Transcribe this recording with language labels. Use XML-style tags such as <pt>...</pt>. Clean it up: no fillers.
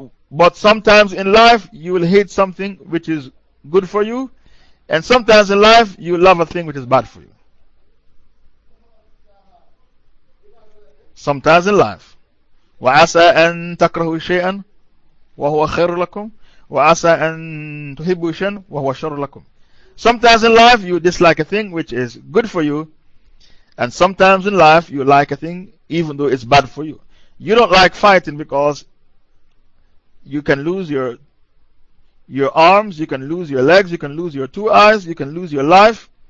<en>But sometimes in life you will hate something which is good for you, and sometimes in life you love a thing which is bad for you. Sometimes in life.</en> <ar>وعسى أن تكرهوا شيئا وهو خير لكم وعسى أن تحبوا شيئا وهو شر لكم.</ar> <en>Sometimes in life you dislike a thing which is good for you, and sometimes in life you like a thing even though it's bad for you. You don't like fighting because you can lose your arms, you can lose your legs, you can lose your two eyes, you can lose your life.</en>